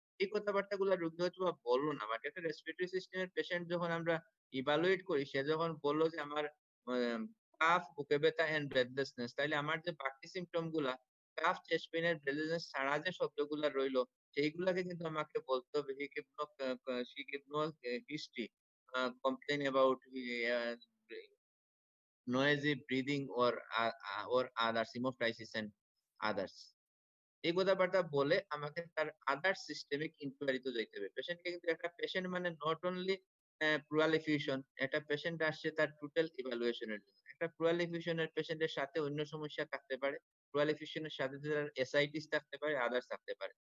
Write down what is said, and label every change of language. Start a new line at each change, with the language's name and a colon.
Bangla: এই কথাবার্তাগুলা রোগী হয়তোবা বলল না। বাট একটা রেসপিরেটরি সিস্টেমের পেশেন্ট যখন আমরা ইভালুয়েট করি, সে যখন বলল যে আমার কাফ, বুকে ব্যথা এন্ড ব্রেথলেসনেস, তাইলে আমার যে বাকি সিম্পটম গুলা কাফ, চেস্ট পেইন এর ব্রেথলেসনেস ছাড়া যে শব্দগুলা রইলো, সেইগুলাকে কিন্তু আমাকে বলতে হবে।
English: She gave no history, complain about noisy breathing or others, hemoptysis and others.
Bangla: এই কথাবার্তা বলে আমাকে তার আদার সিস্টেমিক ইনকোয়ারি তে যাইতে হবে। পেশেন্টকে কিন্তু একটা পেশেন্ট মানে নট অনলি প্লুরাল এফিউশন, একটা পেশেন্ট আসছে তার টোটাল ইভালুয়েশন এর জন্য। একটা প্লুরাল এফিউশন এর পেশেন্টের সাথে অন্য সমস্যা থাকতে পারে। প্লুরাল এফিউশন এর সাথে তার এসআইটিস থাকতে পারে, আদার্স থাকতে পারে।